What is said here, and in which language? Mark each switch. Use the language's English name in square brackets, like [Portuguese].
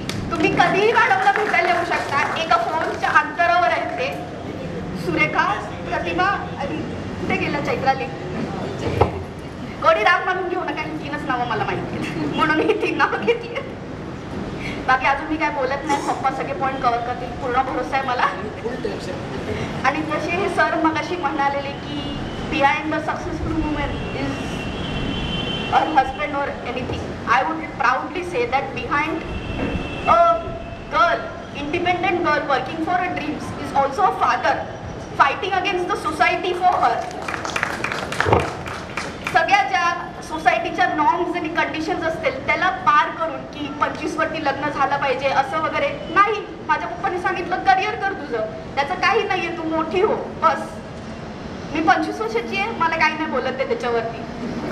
[Marathi] तुम्ही कधीही मॅडमला भेटायला येऊ शकता, एका फोनच्या अंतरावर आहेत ते. सुरेखा, प्रतिमा आणि कुठे गेलं चैत्राली, कोणी राग मानून घेऊ नका, 3च नावं मला माहिती आहेत म्हणून ही 3 नावं घेतली. बाकी अजून मी काय बोलत नाही, पप्पा सगळे पॉईंट कव्हर करतील, पूर्ण भरोसा आहे मला. आणि जसे हे सर मगाशी म्हणालेले की [English] behind the successful woman is her husband or anything, I would proudly say that behind a girl, independent girl working for her dreams is also a father fighting against the society for her. [Marathi] सगळ्या ज्या सोसायटीच्या norms आणि conditions असतील त्याला पार करून की 25 वरती लग्न झालं पाहिजे असं वगैरे नाही. माझ्या पप्पाने सांगितलं करिअर कर तुझं, त्याचं काही नाहीये, तू मोठी हो बस. मी 25 वर्षाची आहे, मला काही नाही बोलत आहे त्याच्यावरती.